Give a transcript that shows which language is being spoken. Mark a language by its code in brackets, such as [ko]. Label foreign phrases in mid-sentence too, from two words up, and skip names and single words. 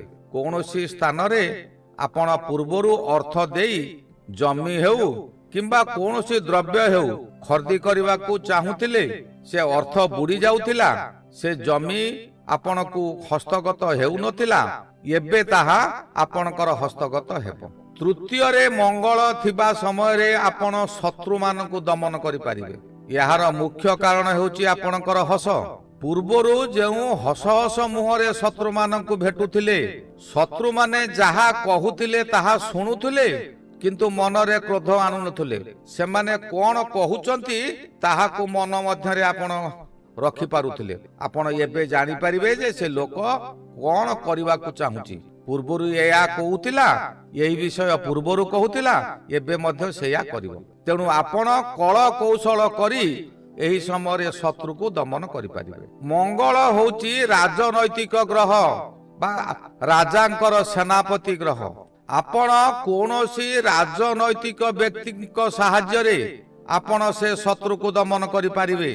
[or] କୌଣସି ସ୍ଥାନ ରେ ଆପଣ ପୂର୍ବରୁ ଅର୍ଥ ଦେଇ ଜମି ହେଉ କିମ୍ବା କୌଣସି ଦ୍ରବ୍ୟ ହେଉ ଖରିଦ କରିବା କୁ ଚାହୁଁଥିଲେ, ସେ ଅର୍ଥ ବୁଡ଼ି ଯାଉଥିଲା, ସେ ଜମି ଆପଣ କୁ ହସ୍ତଗତ ହେଉ ନଥିଲା, ଏବେ ତାହା ଆପଣଙ୍କର ହସ୍ତଗତ ହେବ। ତୃତୀୟ ରେ ମଙ୍ଗଳ ଥିବା ସମୟ ରେ ଆପଣ ଶତ୍ରୁ ମାନ କୁ ଦମନ କରି ପାରିବେ। ଯାର ମୁଖ୍ୟ କାରଣ ହେଉଛି ଆପଣଙ୍କର ହସ। ପୂର୍ବରୁ ଯେଉଁ ହସ ହସ ମୁହଁରେ ଶତ୍ରୁ ମାନ କୁ ଭେଟୁଥିଲେ, ଶତ୍ରୁ ମାନେ ଯାହା କହୁଥିଲେ ତାହା ଶୁଣୁଥିଲେ, କିନ୍ତୁ ମନ ରେ କ୍ରୋଧ ଆଣୁ ନଥିଲେ। ସେ ମାନେ କଣ କହୁଛନ୍ତି ତାହା କୁ ମନ ମଧ୍ୟରେ ଆପଣ ରଖି ପାରୁଥିଲେ। ଆପଣ ଏବେ ଜାଣି ପାରିବେ ଯେ ସେ ଲୋକ କଣ କରିବା କୁ ଚାହୁଁଛି। ପୂର୍ବରୁ ଏୟା କହୁଥିଲା, ଏହି ବିଷୟ ପୂର୍ବରୁ କହୁଥିଲା, ଏବେ ମଧ୍ୟ ସେୟା କରିବ। ତେଣୁ ଆପଣ କଳ କୌଶଳ କରି ଏହି ସମୟରେ ଶତ୍ରୁକୁ ଦମନ କରିପାରିବେ। ମଙ୍ଗଳ ହେଉଛି ରାଜନୈତିକ ଗ୍ରହ ବା ରାଜାଙ୍କର ସେନାପତି ଗ୍ରହ। ଆପଣ କୌଣସି ରାଜନୈତିକ ବ୍ୟକ୍ତିଙ୍କ ସାହାଯ୍ୟରେ ଆପଣ ସେ ଶତ୍ରୁକୁ ଦମନ କରିପାରିବେ।